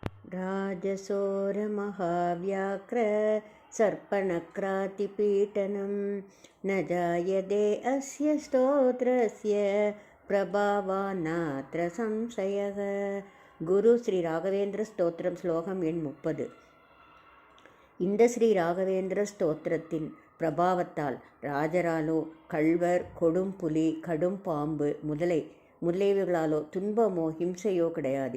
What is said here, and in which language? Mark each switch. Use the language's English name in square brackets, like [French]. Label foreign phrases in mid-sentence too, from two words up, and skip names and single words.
[Sanskrit] राजसोरमहाव्याघ्र सर्पणक्रातिपीटनं न जायते अस्य स्तोत्रस्य प्रभावान्नात्र संशयः. [Tamil] குரு ஸ்ரீ ராகவேந்திர ஸ்தோத்திரம் ஸ்லோகம் எண் 30. இந்த ஸ்ரீ ராகவேந்திர ஸ்தோத்திரத்தின் பிரபாவத்தால் ராஜராலோ, கள்வர், கொடும் புலி, கடும் பாம்பு முதலியவைகளாலோ துன்பமோ ஹிம்சையோ கிடையாது.